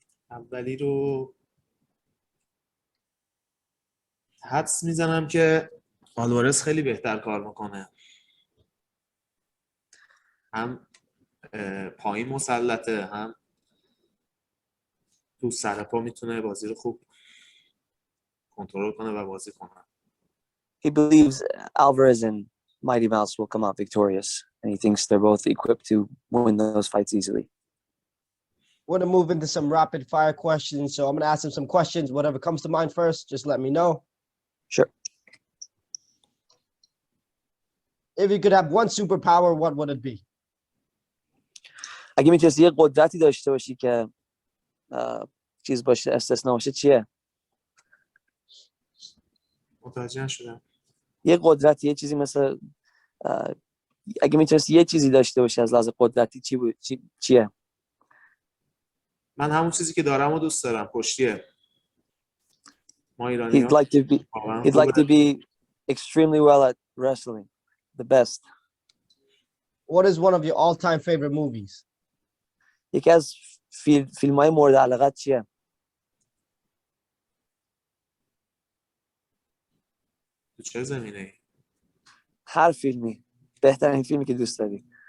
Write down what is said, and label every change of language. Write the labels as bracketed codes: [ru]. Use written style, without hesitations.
[fa] اولی رو حدس میزنم که آلوارز خیلی بهتر کار میکنه. هم پایین مسلطه، هم تو سر پا میتونه بازی رو خوب کنترل کنه و بازی کنه. [en] He believes Alvarez and Mighty Mouse will come out victorious, and he thinks they're both equipped to win those fights easily. We're going to move into some rapid fire questions. So I'm going to ask him some questions. Whatever comes to mind first, just let me know. Sure. If you could have one superpower, what would it be? [fa] اگه میتونستی یه قدرتی داشته باشی که چیز باشه استثنا باشه چیه؟ متوجه نشدم. یه قدرتی، یه چیزی مثل اگه میتونستی یه چیزی داشته باشی از لحاظ قدرتی چیه؟ من همون چیزی که دارم و دوست دارم، پشتیه. ما ایرانی [en] He'd like to be extremely well at wrestling, the best. What is one of your all-time favorite movies? [fa] یکی از فیلم‌های مورد علاقت چیه؟ تو چه زمینه‌ای؟ هر فیلمی بهترین فیلمی که دوست داری.